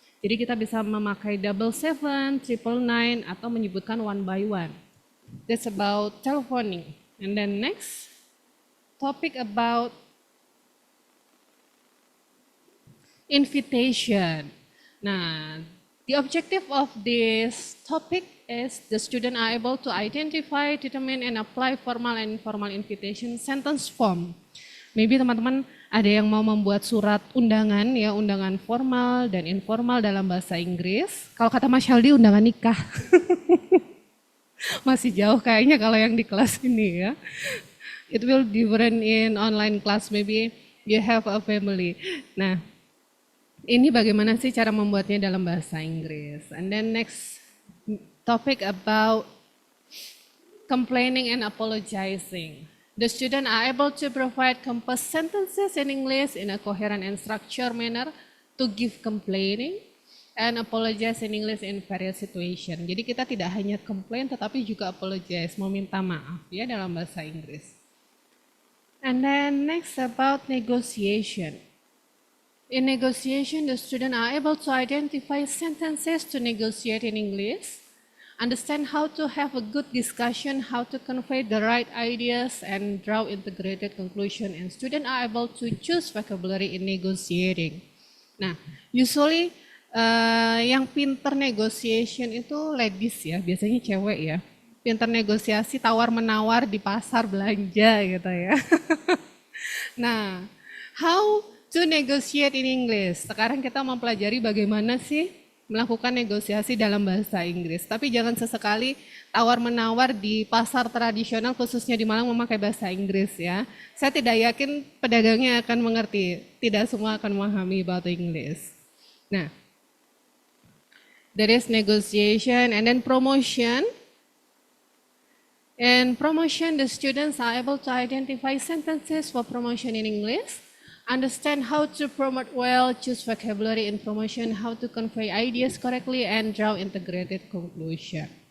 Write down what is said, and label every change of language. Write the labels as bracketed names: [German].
[Indonesian] Jadi kita bisa memakai 77, 999 atau menyebutkan [English] one by one. That's about telephoning. And then next topic about invitation. Nah, the objective of this topic is the student are able to identify, determine, and apply formal and informal invitation sentence form. [Indonesian] Maybe teman-teman ada yang mau membuat surat undangan ya, undangan formal dan informal dalam bahasa Inggris. Kalau kata Mas Shaldi undangan nikah. Masih jauh kayaknya kalau yang di kelas ini ya. [English] It will different in online class, maybe you have a family. [Indonesian] Nah, ini bagaimana sih cara membuatnya dalam bahasa Inggris. [English] And then next topic about complaining and apologizing. The student are able to provide composed sentences in English in a coherent and structured manner to give complaining and apologize in English in various situations. [Indonesian] Jadi kita tidak hanya complain tetapi juga apologize, meminta maaf ya dalam bahasa Inggris. [English] And then next about negotiation. In negotiation, the student are able to identify sentences to negotiate in English, understand how to have a good discussion, how to convey the right ideas, and draw integrated conclusion. And students are able to choose vocabulary in negotiating. [Indonesian] Nah, usually yang pinter negotiation itu ladies ya, biasanya cewek ya. Pinter negosiasi tawar-menawar di pasar belanja gitu ya. [English] Nah, how to negotiate in English. [Indonesian] Sekarang kita mempelajari bagaimana sih melakukan negosiasi dalam bahasa Inggris. Tapi jangan sesekali tawar-menawar di pasar tradisional khususnya di Malang memakai bahasa Inggris ya. Saya tidak yakin pedagangnya akan mengerti. Tidak semua akan memahami bahasa Inggris. [English] Nah, there is negotiation and then promotion. In promotion, the students are able to identify sentences for promotion in English, understand how to promote well, choose vocabulary in promotion, how to convey ideas correctly, and draw integrated conclusion.